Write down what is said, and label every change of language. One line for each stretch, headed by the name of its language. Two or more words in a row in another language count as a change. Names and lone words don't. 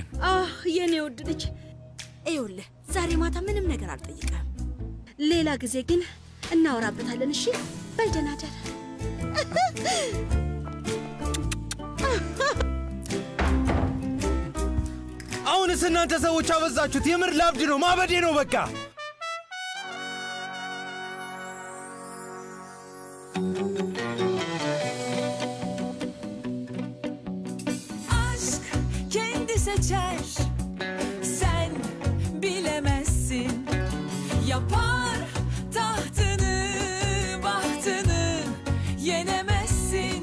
Amharic: የኔ ውድ ልጅ ይኸውልህ፣ ዛሬ ማታ ምንም ነገር አልጠይቀም። ሌላ ጊዜ ግን እናወራበታለን። እሺ፣ በል ደህና እደር። አሁንስ እናንተ ሰዎች አበዛችሁት። የምር ላብድ ነው፣ ማበዴ ነው በቃ።
Turkish: Aşk kendi seçer, sen bilemezsin. Yapar tahtını, bahtını yenemezsin.